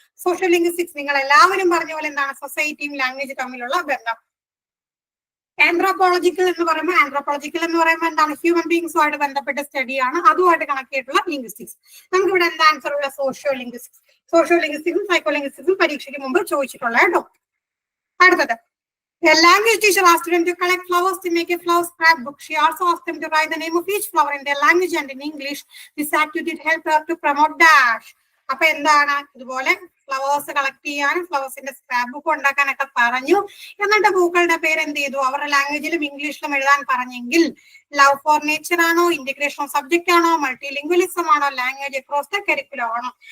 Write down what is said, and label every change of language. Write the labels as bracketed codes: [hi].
[ml] Social linguistics നിങ്ങൾ എല്ലാവരും പറഞ്ഞ പോലെ എന്താണ്? സൊസൈറ്റിയും ലാംഗ്വേജ് തമ്മിലുള്ള ബന്ധം. ആന്ത്രോപോളജിക്കൽ എന്ന് പറയുമ്പോൾ എന്താണ്? ഹ്യൂമൻ ബീങ്സുമായിട്ട് ബന്ധപ്പെട്ട സ്റ്റഡിയാണ്, അതുമായിട്ട് കണക്ട് ചെയ്തിട്ടുള്ള ലിംഗ്വിസ്റ്റിക്സ്. നമുക്ക് ഇവിടെ എന്താ ആൻസർ ഉള്ള? സോഷ്യോ ലിംഗ്വിസ്റ്റിക്സും സൈക്കോ ലിംഗ്വിസ്റ്റിക്സും പരീക്ഷയ്ക്ക് മുമ്പ് ചോദിച്ചിട്ടുള്ള കേട്ടോ. അടുത്തത് [en] A language teacher asked them to collect flowers to make a flower scrapbook. She also asked them to write the name of each flower in their language and in English. This activity helped her to promote dash. [ml] അപ്പൊ എന്താണ് ഇതുപോലെ flowers collect ചെയ്യാനും ഫ്ലവേഴ്സിന്റെ scrap book ഉണ്ടാക്കാനൊക്കെ പറഞ്ഞു. എന്നിട്ട് പൂക്കളുടെ പേര് എന്ത് ചെയ്തു? അവരുടെ ലാംഗ്വേജിലും ഇംഗ്ലീഷിലും എഴുതാൻ പറഞ്ഞെങ്കിൽ ലവ് ഫോർ നേച്ചർ ആണോ, ഇന്റഗ്രേഷൻ സബ്ജക്ട് ആണോ, മൾട്ടിലിംഗ്വലിസം ആണോ, ലാംഗ്വേജ് അക്രോസ് ദ കരിക്കുലം ആണോ?